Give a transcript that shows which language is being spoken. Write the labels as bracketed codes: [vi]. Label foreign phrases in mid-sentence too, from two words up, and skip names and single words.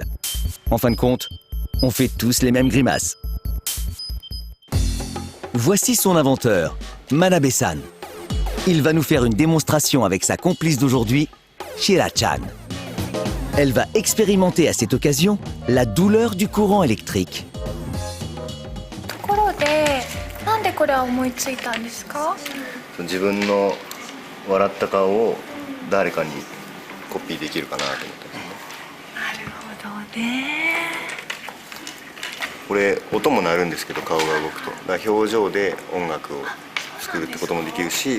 [fr] En fin de compte, on fait tous les mêmes grimaces. Voici son inventeur, Manabe-san. Il va nous faire une démonstration avec sa complice d'aujourd'hui, Shira-chan. Elle va expérimenter à cette occasion la douleur du courant électrique. [ja] ところで、なんでこれは思いついたんですか。自分の笑った顔を誰かにコピーできるかなと思って。なるほどね。これ音も鳴るんですけど顔が動くと、だから表情で音楽を作るってこともできるし。